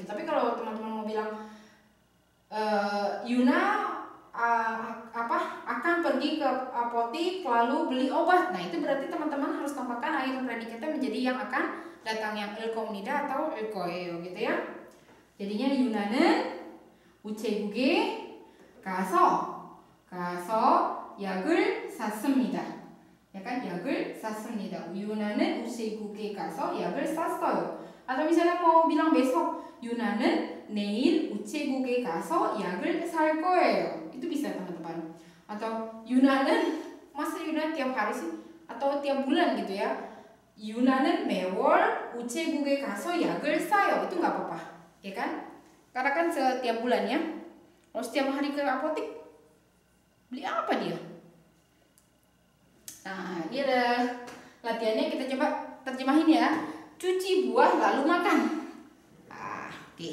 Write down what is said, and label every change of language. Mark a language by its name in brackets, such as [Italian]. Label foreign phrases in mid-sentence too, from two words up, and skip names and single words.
[Indonesian] Tapi kalau teman-teman mau bilang Yuna akan pergi ke apotik lalu beli obat. Nah, itu berarti teman-teman harus tambahkan akhiran predikatnya menjadi yang akan datang, yang ilkomnida atau ilkoeo gitu ya. [Korean] Jadinya Yuna는 우체국에 가서 약을 샀습니다. [Indonesian] Ya kan, [Korean] 약을 샀습니다. 유나는 우체국에 가서 약을 샀어요. [Indonesian] Atau misalnya mau bilang besok, [Korean] 유나는 내일 우체국에 가서 약을 살 거예요. [Indonesian] Itu bisa teman-teman. Atau 유나는, masa Yuna tiap hari sih? Atau tiap bulan gitu ya. [Korean] 유나는 매월 우체국에 가서 약을 사요. [Indonesian] Itu nggak apa-apa, ya kan? Karena kan setiap bulan ya. Kalau setiap hari ke apotik, beli apa dia? Nah, ini ada latihannya, kita coba terjemahin ya. Cuci buah lalu makan. Oke.